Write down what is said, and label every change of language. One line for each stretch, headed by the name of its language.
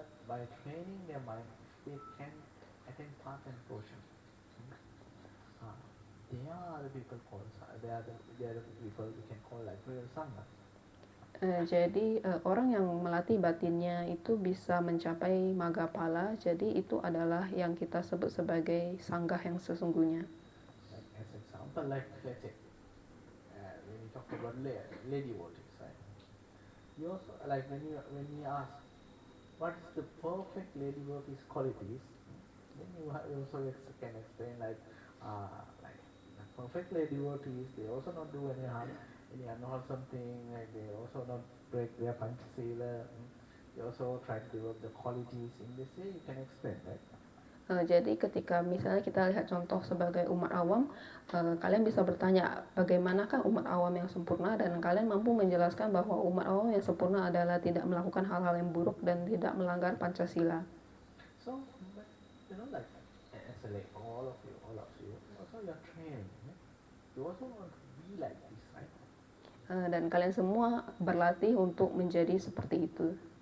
English: By training their mind, they can attain path and portion. They are the people we can call like real Sangha.
Indonesian: Jadi orang yang melatih batinnya itu bisa mencapai Maggaphala. Jadi itu adalah yang kita sebut sebagai Sangha yang sesungguhnya.
English: Like as example, like let's say when you talk about lady devotees, right? You also like when you ask what is the perfect lady devotee's qualities, then you also can explain like the perfect lady devotees, they also not do any unwholesome thing, like they also not break their Panchasila, they also try to develop the qualities in this way you can explain, right?
Indonesian: Jadi ketika misalnya kita lihat contoh sebagai umat awam, kalian bisa bertanya bagaimanakah umat awam yang sempurna, dan kalian mampu menjelaskan bahwa umat awam yang sempurna adalah tidak melakukan hal-hal yang buruk dan tidak melanggar Pancasila.
English: So, like as a like all of you also you are trained, you also want to be like this, right?
Indonesian: Dan kalian semua berlatih untuk menjadi seperti itu.